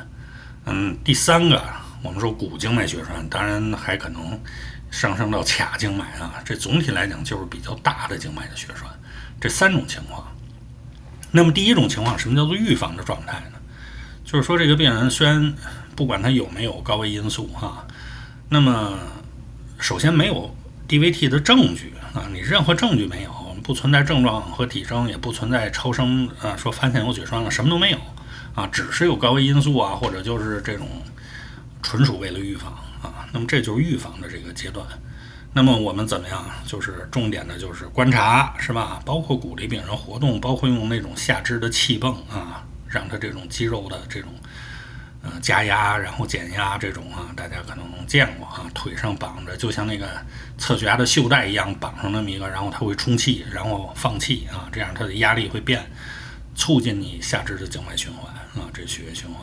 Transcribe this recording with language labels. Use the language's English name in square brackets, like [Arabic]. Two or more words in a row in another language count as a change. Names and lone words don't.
[Chinese] 第3個我們說股靜脈血栓，當然還可能上升到髂靜脈啊。這總體來講就是比較大的靜脈的血栓。這3種情況。那麼第一種情況，什麼叫做預防的狀態呢？就是說這個病人雖然不管他有沒有高危因素啊，那麼首先沒有 DVT 的證據啊，你任何證据沒有，不存在症狀和体征，也不存在超声說发现有血栓了，什麼都沒有啊，只是有高危因素啊，或者就是这種純屬為了預防啊。那麼這就是預防的這個階段。那麼我們怎麼樣？就是重點的就是觀察，是吧？包括鼓勵病人活動，包括用那種下肢的氣泵啊，讓他這種肌肉的这種加壓，然後減壓這種啊，大家可能見過啊，腿上綁着就像那個側血壓的袖帶一樣綁上那麼一個，然後它會充氣，然後放氣啊，這樣它的壓力會變，促進你下肢的靜脈循環啊，這血液循環。